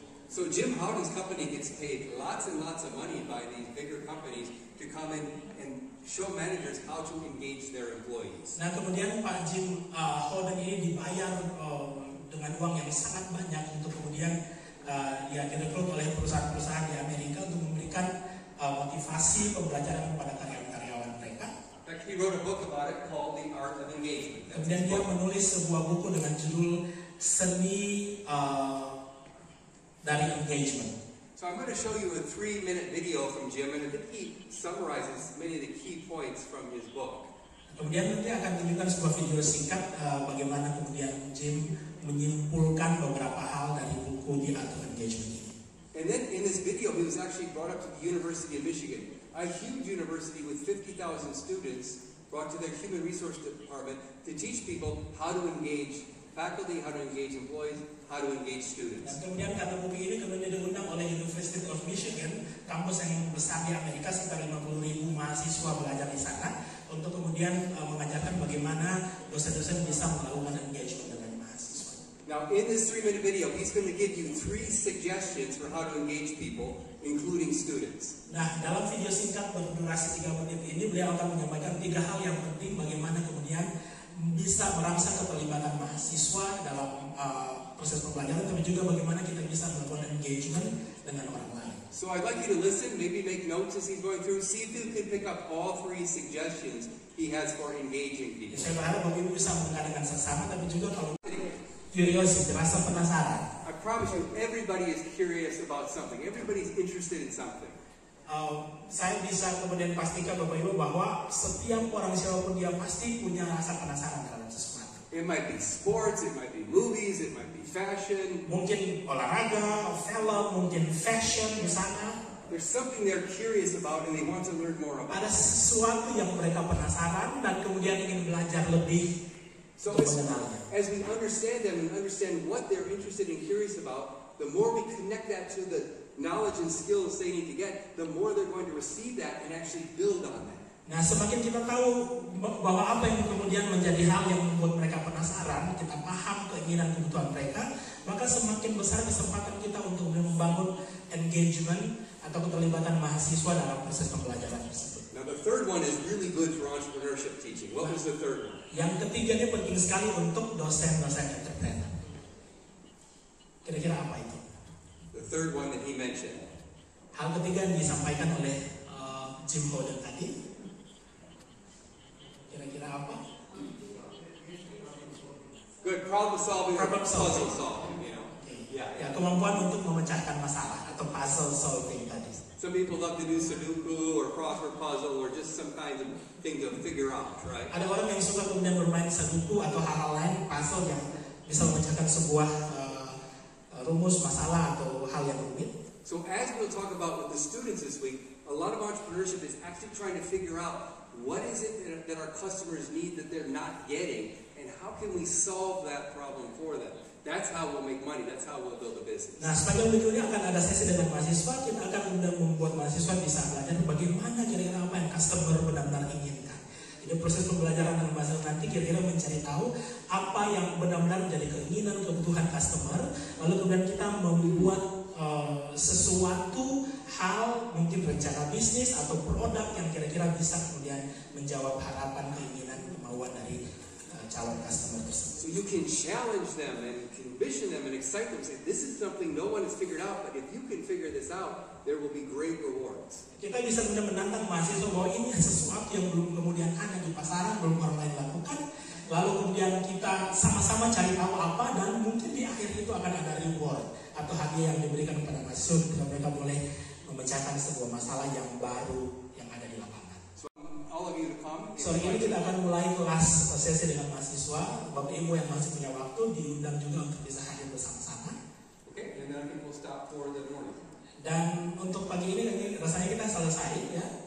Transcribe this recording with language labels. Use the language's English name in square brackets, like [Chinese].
[English] So Jim Howden's company gets paid lots and lots of money by these bigger companies to come in and show managers how to engage their employees. [Indonesian] Nah, kemudian Pak Jim Howden ini dibayar dengan uang yang sangat banyak untuk kemudian dia direkrut oleh perusahaan-perusahaan di Amerika untuk memberikan motivasi pembelajaran kepada karyawan-karyawan mereka. [English] In fact, he wrote a book about it called The Art of Engagement. [Indonesian] Kemudian dia menulis sebuah buku dengan judul Seni dari Engagement. [English] So I'm going to show you a 3-minute video from Jim, and I think he summarizes many of the key points from his book. [Indonesian] Kemudian nanti akan tunjukkan sebuah video singkat bagaimana kemudian Jim menyimpulkan beberapa hal dari buku The Art of Engagement ini. [English] And then in this video, he was actually brought up to the University of Michigan, a huge university with 50,000 students, brought to their human resource department to teach people how to engage faculty, how to engage employees, how to engage students. [Indonesian] Dan kemudian karena buku ini kemudian diundang oleh University of Michigan, kampus yang besar di Amerika, sekitar 50.000 mahasiswa belajar di sana, untuk kemudian mengajarkan bagaimana dosen-dosen bisa melakukan engagement dengan mahasiswa. [English] Now, in this 3-minute video, he's going to give you 3 suggestions for how to engage people, including students. [Indonesian] Nah, dalam video singkat berdurasi 3 menit ini, beliau akan menyampaikan 3 hal yang penting bagaimana kemudian bisa merangsang keterlibatan mahasiswa dalam proses pembelajaran, tapi juga bagaimana kita bisa melakukan engagement dengan orang lain. [English] So I'd like you to listen, maybe make notes as he's going through, see if you can pick up all 3 suggestions he has for engaging people. [Indonesian] Saya berharap Bapak Ibu bisa mendengar dengan seksama, tapi juga kalau curiosity, rasa penasaran. [English] I promise you, everybody is curious about something. Everybody's interested in something. [Indonesian] Saya bisa kemudian pastikan Bapak Ibu bahwa setiap orang siapapun dia pasti punya rasa penasaran terhadap sesuatu. [English] It might be sports, it might be movies, it might be fashion. [Indonesian] Mungkin olahraga, film, mungkin fashion di sana. [English] There's something they're curious about and they want to learn more about. [Indonesian] Ada sesuatu yang mereka penasaran dan kemudian ingin belajar lebih [English] So [Indonesian] untuk mengenalnya. [English] as we understand them and understand what they're interested and curious about, the more we connect that to the knowledge and skills they need to get, the more they're going to receive that and actually build on that. [Indonesian] Nah, semakin kita tahu bahwa apa yang kemudian menjadi hal yang membuat mereka penasaran, kita paham keinginan kebutuhan mereka, maka semakin besar kesempatan kita untuk membangun engagement atau keterlibatan mahasiswa dalam proses pembelajaran tersebut. [English] Now the third one is really good for entrepreneurship teaching. What was the third one? [Indonesian] Yang ketiga ini penting sekali untuk dosen-dosen entrepreneur. Kira-kira apa itu? [English] The third one that he mentioned. [Indonesian] Hal ketiga yang disampaikan oleh Jim Holden tadi. Kira-kira apa? [English] Good, problem solving or Problem puzzle solving. solving, you know. Yeah. [Indonesian] Ya, kemampuan untuk memecahkan masalah atau puzzle solving tadi. [English] Some people love to do Sudoku or crossword puzzle or just some kind of thing to figure out, right? [Indonesian] Ada orang yang suka kemudian bermain Sudoku atau hal-hal lain puzzle yang bisa memecahkan sebuah rumus masalah atau hal yang rumit. [English] So as we'll talk about with the students this week, a lot of entrepreneurship is actually trying to figure out what is it that our customers need that they're not getting, and how can we solve that problem for them? That's how we'll make money. That's how we'll build a business. [Indonesian] Nah, sepanjang berikutnya akan ada sesi dengan mahasiswa. Kita akan kemudian membuat mahasiswa bisa belajar bagaimana kira-kira apa yang customer benar-benar inginkan. Jadi proses pembelajaran dengan mahasiswa nanti kira-kira mencari tahu apa yang benar-benar menjadi keinginan, kebutuhan customer. Lalu kemudian kita membuat sesuatu hal, mungkin rencana bisnis atau produk yang kira-kira bisa kemudian menjawab harapan, keinginan, kemauan dari calon customer tersebut. [English] So you can challenge them and condition them and excite them. Say, this is something no one has figured out, but if you can figure this out, there will be great rewards. [Indonesian] Kita bisa kemudian menantang mahasiswa bahwa ini sesuatu yang belum kemudian ada di pasaran, belum orang lain lakukan. Lalu kemudian kita sama-sama cari tahu apa, dan mungkin di akhir itu akan ada reward atau hadiah yang diberikan kepada mahasiswa ketika mereka boleh memecahkan sebuah masalah yang baru yang ada di lapangan. [English] So all of you to come. [Indonesian] Sore ini kita akan mulai kelas sesi dengan mahasiswa. Bapak Ibu yang masih punya waktu diundang juga untuk bisa hadir bersama-sama. [English] Okay, and then I think we'll stop for the morning. [Indonesian] Dan untuk pagi ini rasanya kita selesai ya.